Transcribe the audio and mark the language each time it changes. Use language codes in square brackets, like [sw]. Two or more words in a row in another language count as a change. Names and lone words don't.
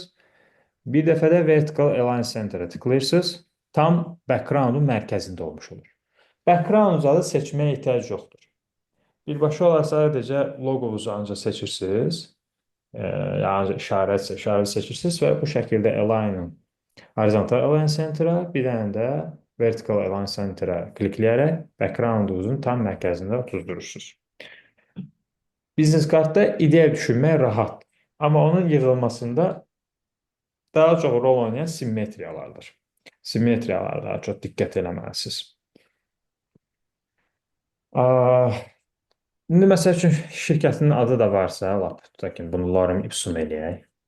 [az] Bir dəfə də [en] Vertical Align Center- [az] a tıklayırsınız. Tam background-un mərkəzində olmuş olur. Background zadı seçməyə ehtiyac yoxdur. Birbaşa olaraq sadəcə loqonuzu ancaq seçirsiniz. Yəni işarə seçirsiniz və bu şəkildə Align-ın [en] horizontal align center- [az] a, bir dənə də [en] vertical align center- [az] a klikləyərək background-unuzun tam mərkəzində tuzdurursunuz. Biznes kartda ideya düşünmək rahatdır. Amma onun yığılmasında daha çox rol oynayan simmetriyalardır. Simmetriyalara daha çox diqqət eləməlisiniz. İndi məsəl üçün şirkətin adı da varsa, lap tutaq ki, bunu Lorem Ipsum eləyək.